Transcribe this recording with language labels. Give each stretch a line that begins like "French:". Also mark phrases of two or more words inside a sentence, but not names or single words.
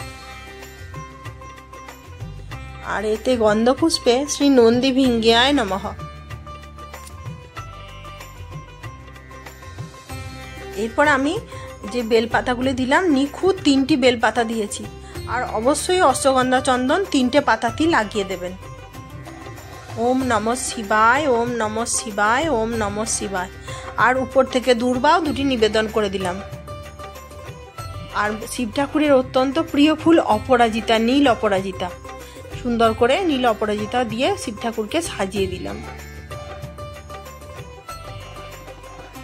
Sanskrit: আর এতে গন্ধপুষ্পে শ্রী নন্দীভিঙ্গিয়ায় নমঃ।
Bangla: এরপর আমি যে বেলপাতাগুলি দিলাম নিখুঁত 3টি বেলপাতা দিয়েছি। আর অবশ্যই অশ্বগন্ধা চন্দন 3টে পাতাতেই লাগিয়ে দেবেন।
Sanskrit: ওম নমঃ শিবায়, ওম নমঃ শিবায়, ওম নমঃ শিবায়।
Bangla: আর উপর থেকে দূর্বাও 2টি নিবেদন করে দিলাম। আর শিব ঠাকুরের অত্যন্ত প্রিয় ফুল অপরাজিতা, নীল অপরাজিতা, সুন্দর করে নীল অপরাজিতা দিয়ে শিব ঠাকুরকে সাজিয়ে দিলাম।